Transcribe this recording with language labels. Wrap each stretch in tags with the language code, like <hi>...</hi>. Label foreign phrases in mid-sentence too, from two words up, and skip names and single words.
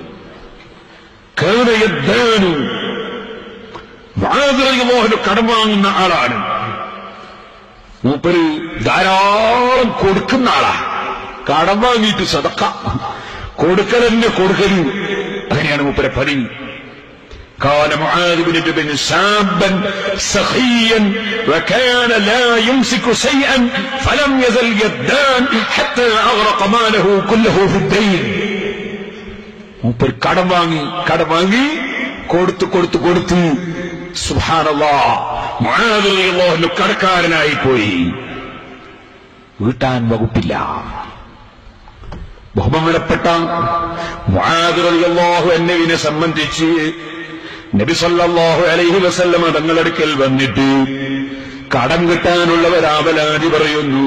<ar>كان يدان,</ar> <ml>മുആദ്</ml> <ar>رضي الله عنه</ar> <ml>കടം വാങ്ങുന്ന ആളാണ്. മൂപ്പര് ധാരാളം കൊടുക്കുന്ന ആളാ. കടം വാങ്ങിയിട്ട് സദഖ കൊടുക്കലെന്നെ കൊടുക്കല്, അങ്ങനെയാണ് മൂപ്പരെ പതിവ്.</ml> <ar>كان معاذ بن جبل شابا سخيا وكان لا يمسك شيئا فلم يزل يدان حتى أغرق ماله كله في الدين.</ar> <ml>മൂപ്പർ കടം വാങ്ങി കൊടുത്തു സുബ്ഹാനല്ലാഹ്, മുആദ്</ml> <ar>رضي الله عنه</ar> <ml>കടക്കാരനായി പോയി. വീട്ടാൻ വകുപ്പില്ല. ബഹുമാനപ്പെട്ട മുആദ്</ml> <ar>رضي الله عنه</ar> <ml>സംബന്ധിച്ച് നബി</ml> <ar>صلى الله عليه وسلم</ar> <ml>തങ്ങളടുക്കൽ വന്നിട്ട് കടം കിട്ടാനുള്ളവരാവലാതി പറയുന്നു.</ml>